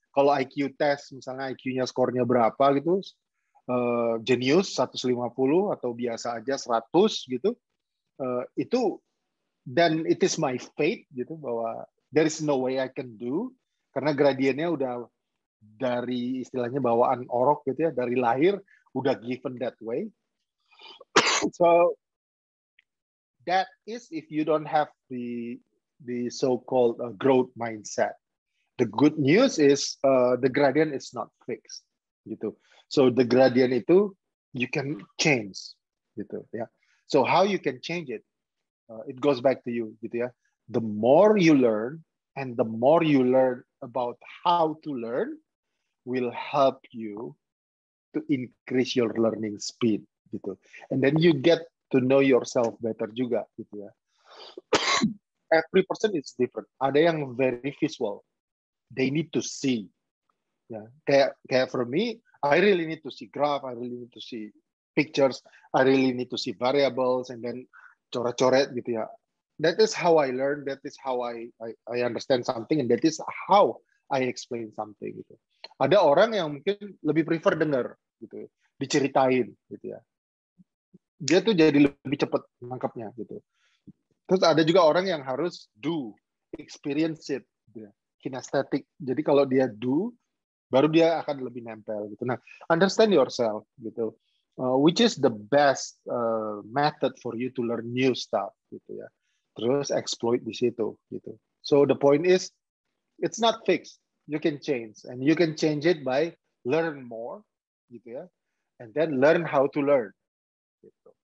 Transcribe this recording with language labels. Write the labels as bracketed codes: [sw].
[id] Kalau IQ test, misalnya IQ-nya skornya berapa gitu, jenius 150 atau biasa aja 100 gitu, itu dan [en] it is my fate [id] gitu bahwa [en] there is no way I can do [id] karena gradiennya udah dari istilahnya bawaan orok gitu ya, dari lahir udah [en] given that way. So that is if you don't have the so-called growth mindset. The good news is the gradient is not fixed gitu. So the gradient itu you can change gitu ya. So how you can change it? It goes back to you gitu ya. The more you learn and the more you learn about how to learn will help you to increase your learning speed gitu. And then you get to know yourself better juga gitu ya. Every person is different. [id] Ada yang [en] very visual. They need to see. [id] Ya, kayak [en] for me, I really need to see graph, I really need to see pictures, I really need to see variables, and then [id] coret-coret gitu ya. [en] That is how I learn, that is how I understand something, and that is how I explain something gitu. [id] Ada orang yang mungkin lebih prefer dengar gitu, diceritain gitu ya. Dia tuh jadi lebih cepat nangkapnya gitu. Terus ada juga orang yang harus [en] do, experience it, [id] gitu ya. Kinesthetic. Jadi kalau dia do, baru dia akan lebih nempel gitu. [en] Nah, understand yourself gitu. Which is the best method for you to learn new stuff gitu ya. [id] Terus exploit di situ gitu. [en] So the point is, it's not fixed. You can change, and you can change it by learn more gitu ya, and then learn how to learn. Gitu.